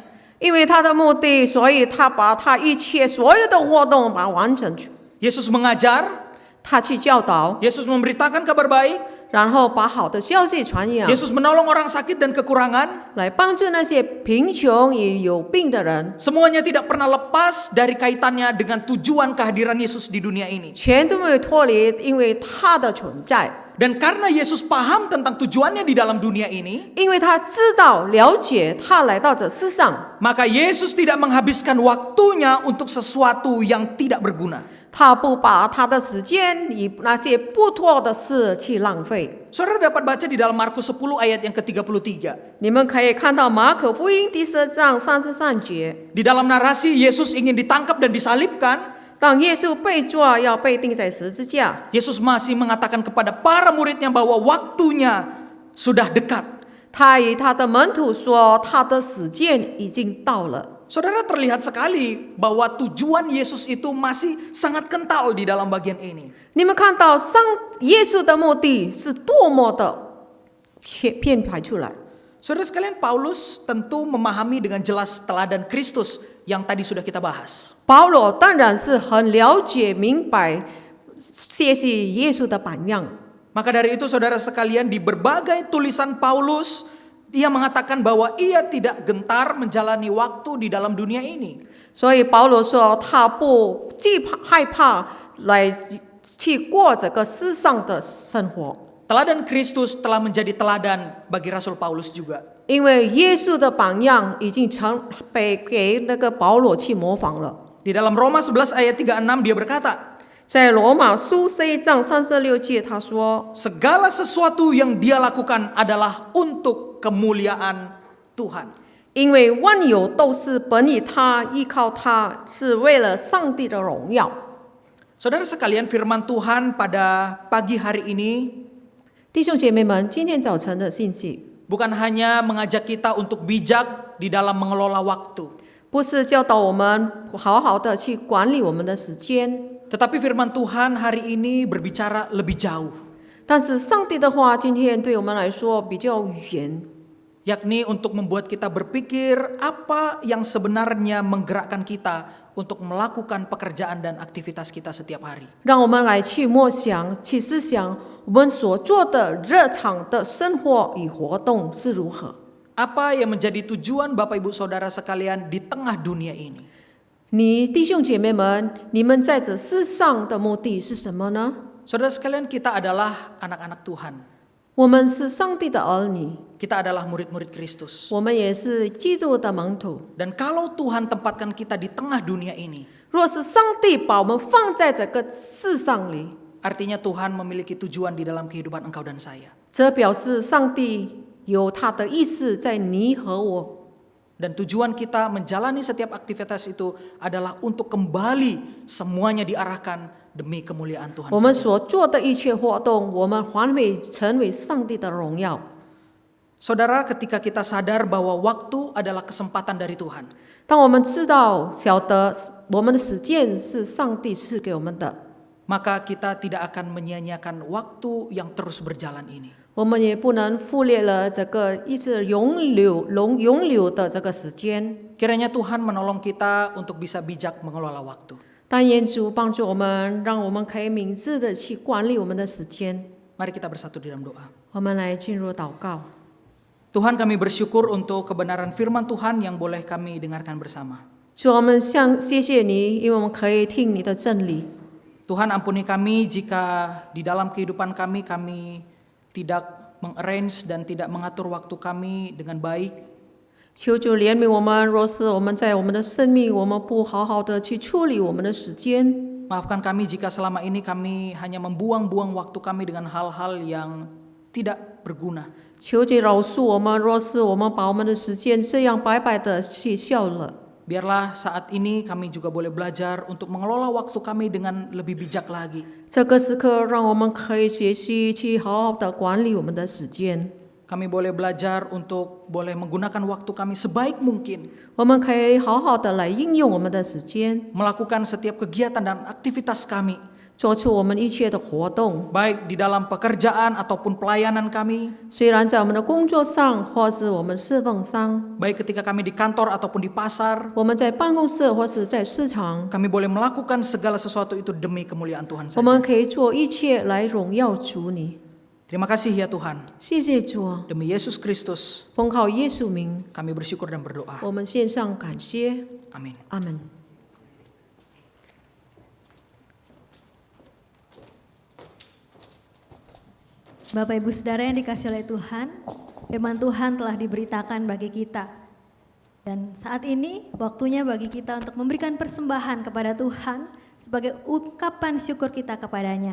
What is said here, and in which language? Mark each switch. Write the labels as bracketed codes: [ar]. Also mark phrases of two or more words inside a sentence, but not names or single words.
[zh] 因为他的目的，所以他把他一切所有的活动把它完成。 [id] Yesus mengajar, [zh] 他去教导， [id] Yesus memberitakan kabar baik, [zh] 然后把好的消息传扬， [id] Yesus menolong orang sakit dan kekurangan. [zh] 来帮助那些贫穷也有病的人。 [id] Semuanya tidak pernah lepas dari kaitannya dengan tujuan kehadiran Yesus di dunia ini. [zh] 全都没有脱离，因为他的存在， [id] Dan karena Yesus paham tentang tujuannya di dalam dunia ini, [zh] 因为他知道了解他来到这世上， [id] maka Yesus tidak menghabiskan waktunya untuk sesuatu yang tidak berguna. [zh] 他不把他的时间以那些不妥的事去浪费。 [id] Saudara dapat baca di dalam Markus 10 ayat yang ke-33. [zh] 你们可以看到马可福音第10章33节， [id] Di dalam narasi Yesus ingin ditangkap dan disalibkan, [zh] 当耶稣被抓要被钉在十字架， [id] Yesus masih mengatakan kepada para muridnya bahwa waktunya sudah dekat. [zh] 他与他的门徒说，他的时间已经到了。 [id] Saudara, terlihat sekali bahwa tujuan Yesus itu masih sangat kental di dalam bagian ini. [zh] 你们看到耶稣的目的是多么的编排出来。 [id] Saudara sekalian, Paulus tentu memahami dengan jelas teladan Kristus yang tadi sudah kita bahas. [zh] 保罗当然是很了解明白学习耶稣的榜样。 [id] Maka dari itu saudara sekalian, di berbagai tulisan Paulus, ia mengatakan bahwa ia tidak gentar menjalani waktu di dalam dunia ini. [zh] 所以保罗说，他不惧怕害怕来去过这个世上的生活， [id] Teladan Kristus telah menjadi teladan bagi Rasul Paulus juga. [zh] 因为耶稣的榜样已经被给那个保罗去模仿了。 [id] Di dalam Roma 11 ayat 36 dia berkata, [zh] 在罗马书11章36节，他说 [id] segala sesuatu yang dia lakukan adalah untuk kemuliaan Tuhan.：“ [zh] 因为万有都是本于他，依靠他，是为了上帝的荣耀。” [id] Saudara sekalian, firman Tuhan pada pagi hari ini [zh] 弟兄姐妹们，今天早晨的信息 [id] bukan hanya mengajak kita untuk bijak di dalam mengelola waktu, [zh] 不是教导我们好好的去管理我们的时间， [id] tetapi firman Tuhan hari ini berbicara lebih jauh, [zh] 但是上帝的话今天对我们来说比较远， [id] yakni untuk membuat kita berpikir apa yang sebenarnya menggerakkan kita untuk melakukan pekerjaan dan aktivitas kita setiap hari. [zh] 让我们来去默想、去思想我们所做的日常的生活与活动是如何。 [id] Apa yang menjadi tujuan Bapak Ibu Saudara sekalian di tengah dunia ini? [zh] 你弟兄姐妹们，你们在这世上的目的是什么呢？ [id] Saudara sekalian, kita adalah anak-anak Tuhan. [zh] 我们是上帝的儿女， [id] Kita adalah murid-murid Kristus. [zh] 我们也是基督的门徒。 [id] Dan kalau Tuhan tempatkan kita di tengah dunia ini, [zh] 若是上帝把我们放在这个世上里， [id] artinya Tuhan memiliki tujuan di dalam kehidupan engkau dan saya. [zh] 则表示上帝有他的意思在你和我。 [id] Dan tujuan kita menjalani setiap aktivitas itu adalah untuk kembali semuanya diarahkan demi kemuliaan Tuhan [zh] 我们 [id] saja. [zh] 所做的一切活动，我们还会成为上帝的荣耀。 [id] Saudara, ketika kita sadar bahwa waktu adalah kesempatan dari Tuhan, [zh] 当我们知道、晓得我们的时间是上帝赐给我们的， [id] maka kita tidak akan menyia-nyiakan waktu yang terus berjalan ini. [zh] 我们也不能忽略了这个一直永流的这个时间。 [id] Kiranya Tuhan menolong kita untuk bisa bijak mengelola waktu. [zh] 但愿主帮助我们，让我们可以明智的去管理我们的时间。 [id] Mari kita bersatu di dalam doa. [zh] 我们来进入祷告。 [id] Tuhan, kami bersyukur untuk kebenaran firman Tuhan yang boleh kami dengarkan bersama. [zh] 主，我们谢谢你，因为我们可以听你的真理。 [id] Tuhan, ampuni kami jika di dalam kehidupan kami tidak mengarrange dan tidak mengatur waktu kami dengan baik. [zh] 求主怜悯我们，若是我们在我们的生命，我们不好好的去处理我们的时间。 [id] Maafkan kami jika selama ini kami hanya membuang-buang waktu kami dengan hal-hal yang tidak berguna. [zh] 求主饶恕我们，若是我们把我们的时间这样白白的去消了。 [id] Biarlah saat ini kami juga boleh belajar untuk mengelola waktu kami dengan lebih bijak lagi. [zh] 这个时刻，让我们可以学习去好好的管理我们的时间。 [id] Kami boleh belajar untuk boleh menggunakan waktu kami sebaik mungkin. [zh] 我们可以好好的来应用我们的时间， [id] Melakukan setiap kegiatan dan aktivitas kami. [zh] 做出我们一切的活动。 [id] Baik di dalam pekerjaan ataupun pelayanan kami. [zh] 虽然在我们的工作上，或是我们侍奉上， [id] Baik ketika kami di kantor ataupun di pasar. [zh] 我们在办公室或是在市场， [id] Kami boleh melakukan segala sesuatu itu demi kemuliaan Tuhan [zh] 我们 [id] saja. [zh] 可以做一切来荣耀主你。 [id] Terima kasih ya Tuhan. [zh] 谢谢主， [id] Demi Yesus Kristus [zh] 奉靠耶稣名， [id] kami bersyukur dan berdoa. [zh] 我们献上感谢。 [id] Amin. [zh] 阿门。 [id] Bapak Ibu Saudara yang dikasihi oleh Tuhan, firman Tuhan telah diberitakan bagi kita. Dan saat ini waktunya bagi kita untuk memberikan persembahan kepada Tuhan sebagai ungkapan syukur kita kepadanya.